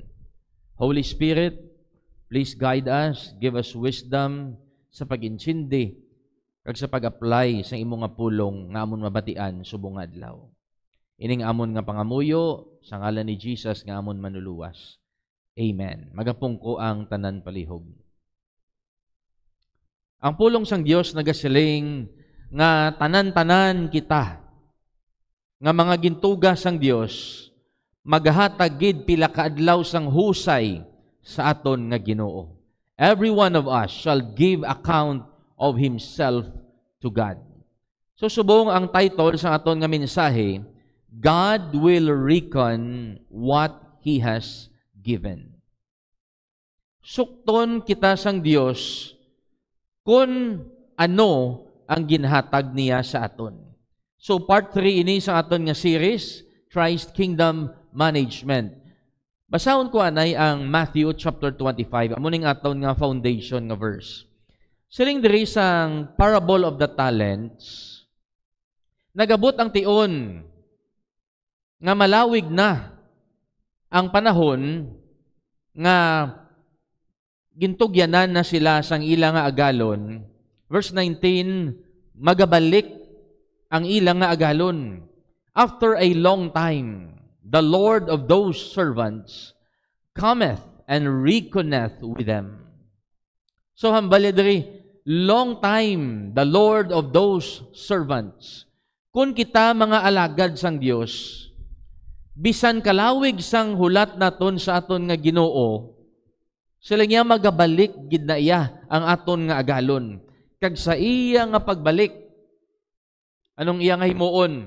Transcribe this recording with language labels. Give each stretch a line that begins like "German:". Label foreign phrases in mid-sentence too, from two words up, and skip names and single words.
English: Holy Spirit, please guide us, give us wisdom
Hiligaynon: sa pag-intindi kag sa pag-apply sa imo nga pulong nga amon mabatian subong adlaw. Ining amon nga pangamuyo sa ngalan ni Jesus nga amon manuluwas. Amen. Magapungko ang tanan palihog. Ang pulong sang Dios nagasiling nga tanan-tanan kita nga mga gintuga sang Dios maghatag gid pila ka adlaw sang husay sa aton nga Ginoo.
English: Every one of us shall give account of himself to God.
Hiligaynon: So subong ang title sa aton nga mensahe,
English: God will reckon what He has given.
Hiligaynon: Sukton kita sang Dios kung ano ang ginhatag niya sa aton. So part 3 ini sa aton nga series, Christ Kingdom Management. Basahon ko anay ang Matthew chapter 25, amuning aton nga foundation nga verse. Siling diri sang
English: parable of the talents,
Hiligaynon: nagabot ang tion nga malawig na ang panahon nga gintugyanan na sila sang ila nga agalon. Verse 19, magabalik ang ila nga agalon.
English: After a long time, the Lord of those servants cometh and reckoneth with them.
Hiligaynon: So hambali diri,
English: long time the Lord of those servants.
Hiligaynon: Kung kita mga alagad sang Dios, bisan kalawig sang hulat naton sa aton nga Ginoo, sila niya magabalik gid na iya ang aton nga agalon. Kag sa iya nga pagbalik, anong iya nga himuon?